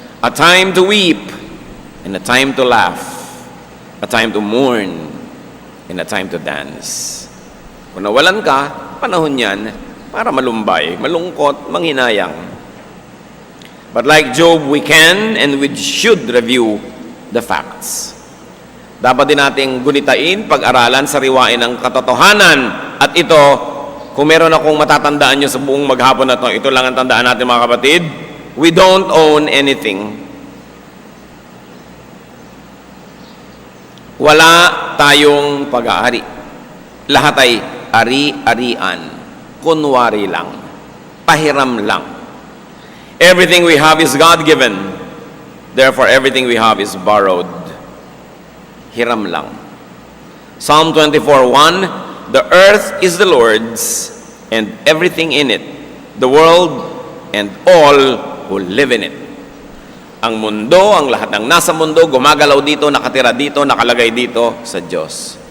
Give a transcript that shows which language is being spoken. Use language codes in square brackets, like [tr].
[en] A time to weep, and a time to laugh. A time to mourn, and a time to dance. [tl] Kung nawalan ka, panahon yan para malumbay, malungkot, manghinayang. [en] But like Job, we can and we should review the facts. [tl] Dapat din nating gunitain, pag-aralan, sariwain ang katotohanan. At ito, kung meron akong matatandaan nyo sa buong maghapon na ito lang ang tandaan natin mga kapatid, [en] we don't own anything. [tl] Wala tayong pag-aari. Lahat ay ari-arian. Kunwari lang. Pahiram lang. [en] Everything we have is God-given. Therefore, everything we have is borrowed. [tl] Hiram lang. [en] Psalm 24:1, the earth is the Lord's and everything in it, the world and all who live in it. [tl] Ang mundo, ang lahat ng nasa mundo, gumagalaw dito, nakatira dito, nakalagay dito sa Diyos.